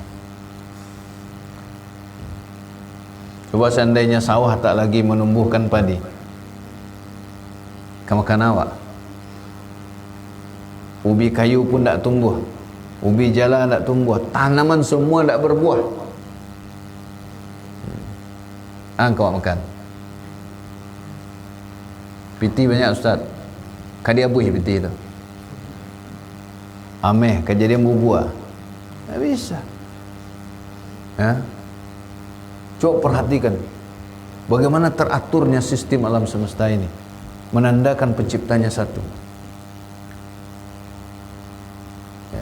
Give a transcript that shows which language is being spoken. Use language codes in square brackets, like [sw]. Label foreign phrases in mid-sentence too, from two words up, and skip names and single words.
[id] Coba seandainya sawah tak lagi menumbuhkan padi, kamu makan awak. Ubi kayu pun tak tumbuh, ubi jala tak tumbuh, tanaman semua tak berbuah. Kau makan. Piti banyak ustaz. [min] Kadi abuih piti itu. Ameh kejadian bubuah. [id] Tak bisa. Ya. Coba perhatikan bagaimana teraturnya sistem alam semesta ini, menandakan penciptanya satu. Ya.